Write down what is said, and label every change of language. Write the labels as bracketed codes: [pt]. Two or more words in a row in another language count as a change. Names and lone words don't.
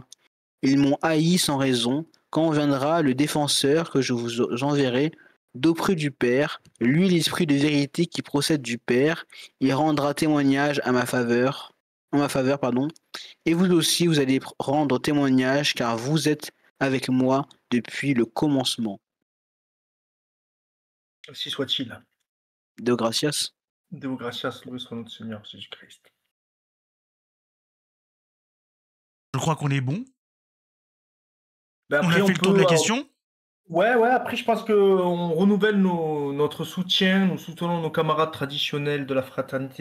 [fr] Ils m'ont haï sans raison. Quand viendra le défenseur que je vous enverrai d'auprès du Père, lui l'esprit de vérité qui procède du Père, il rendra témoignage en ma faveur, et vous aussi vous allez rendre témoignage car vous êtes avec moi depuis le commencement. Ainsi soit-il. [la] Deo gracias. Deo gracias, [fr] loué soit notre Seigneur Jésus-Christ. Je crois qu'on est bon. Ben On a après, fait le tour de la question. Ouais, après, je pense qu'on renouvelle notre soutien. Nous soutenons nos camarades traditionnels de la fraternité